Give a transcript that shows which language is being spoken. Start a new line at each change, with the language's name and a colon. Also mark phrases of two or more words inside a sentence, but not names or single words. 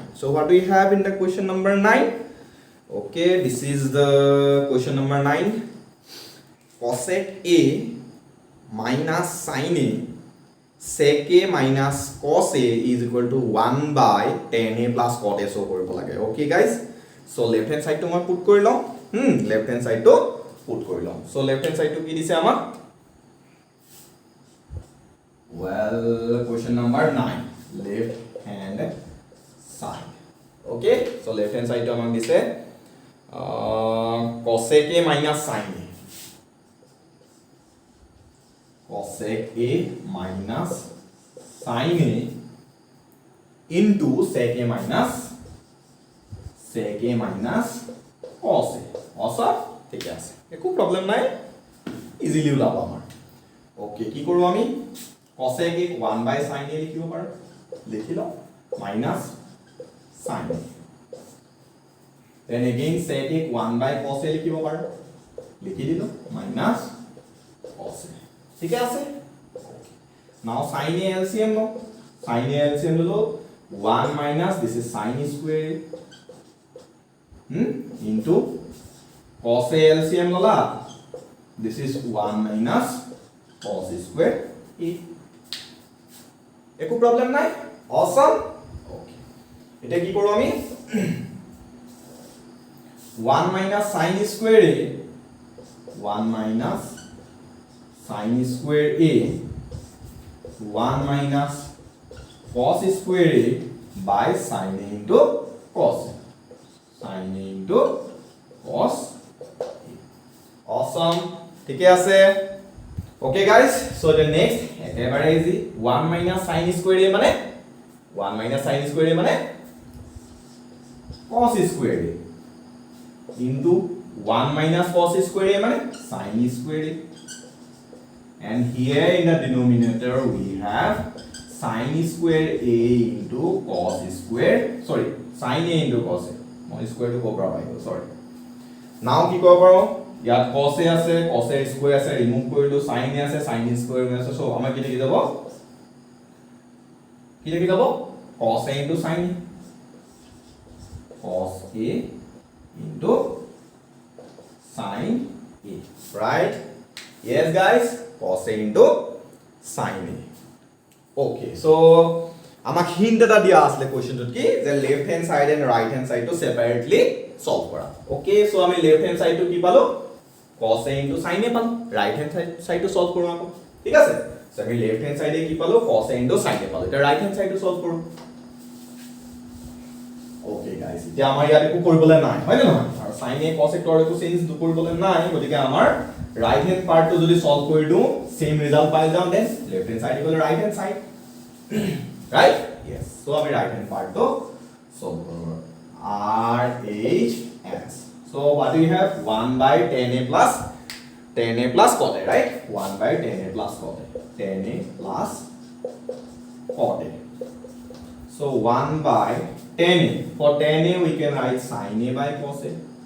English: So what do we have in the question number 9? Okay, this is the question number 9. Cosec A minus sin A sec a minus cos a is equal to 1 by tan a plus cot a so
Assamese: কৰিব লাগে
English: okay guys so left hand side to মই put
Assamese: কৰি লওঁ
English: left hand side to put
Assamese: কৰি লওঁ
English: so left hand side to
Assamese: কি দিছে আমাক
English: well question number 9 left hand side okay so left hand side to
Assamese: আমাক দিছে
English: cosec a minus sin a cosec a minus sin a into sec a minus cos a awesome
Assamese: ঠিক আছে একো প্রবলেম নাই ইজিলি ওলাব আমাৰ ওকে কি করব আমি
English: cosec a 1 by sin a
Assamese: লিখিব পাৰো লিখি লও
English: minus sin a then again sec a 1 by cos a
Assamese: লিখিব পাৰো লিখি দিলো
English: minus cos a
Assamese: ঠিক আছে
English: now sin a LCM লো sin a LCM লো 1 minus this is sin square into cos a LCM lola this is 1 minus cos square a
Assamese: একো প্রবলেম নাই
English: awesome okay
Assamese: এটা কি করব আমি
English: 1 minus sin square a 1 minus sin square a 1 minus cos square a by sin a into cos a sin a into cos a awesome
Assamese: ঠিক আছে
English: okay guys so the next একেবারে ইজি 1 minus sin square a মানে 1 minus sin square a মানে cos square a into 1 minus cos square a মানে sin square a and here in the denominator we have sin square a into cos square sorry sin a into cos a মই square to cobra পাইছো sorry now
Assamese: কি কৰিব পাৰো ইয়াত
English: cos a আছে cos a square আছে ৰিমুভ কৰিলো sin a আছে sin square আছে so
Assamese: আমাৰ কি লিখি যাব
English: cos a into sin a cos a into sin a right yes guys cos a into sin a okay so
Assamese: আমাক হিন্ট এটা দিয়া আসলে কোশ্চেনটোত কি যে
English: left hand side and right hand side
Assamese: টু
English: separately solve
Assamese: কৰা
English: okay so
Assamese: আমি
English: left hand side
Assamese: টু কি পালো
English: cos a into sin a
Assamese: পালো
English: right hand side
Assamese: টু সলভ কৰোঁ আকৌ ঠিক আছে সো আমি
English: left hand
Assamese: সাইডে কি পালো
English: cos a into sin a
Assamese: পালো এটা
English: right hand side
Assamese: টু সলভ কৰোঁ
English: okay guys
Assamese: এতিয়া আমাৰ ইয়াত একো কৰিবলে নাই হয় না নহয় আৰু
English: sin a cos a
Assamese: ৰ একো চেঞ্জ কৰিবলে নাই গতিকে আমাৰ right
English: hand part to যদি solve
Assamese: কৰি দিও
English: same result
Assamese: পাই যাম
English: then left hand side equal right hand side right yes so আমি right hand part to solve করব r h s so what do you have 1 by tan a plus cot a right 1 by tan a plus cot a tan a plus cot a so 1 by tan a for tan a we can write sin a by cos a